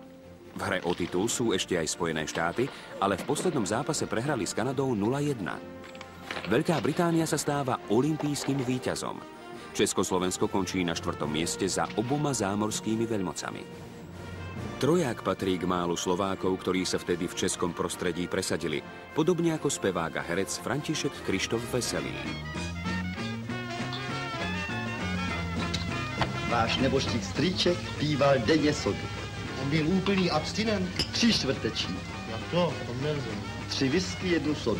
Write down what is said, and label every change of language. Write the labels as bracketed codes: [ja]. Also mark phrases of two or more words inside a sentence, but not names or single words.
[sk] V hre o titul sú ešte aj Spojené štáty, ale v poslednom zápase prehrali s Kanadou 0-1. Veľká Británia sa stáva olympijským víťazom. Československo končí na 4. mieste za oboma zámorskými veľmocami. Troják patrí k málu Slovákov, ktorí sa vtedy v českom prostredí presadili, podobne ako spevák a herec František Krištof Veselý. [cs] Váš nebožtík strýček píval denně sodu. On byl úplný abstinent. 3 čtvrteční. Jak to? To nerozumím. 3 whisky, 1 sodu.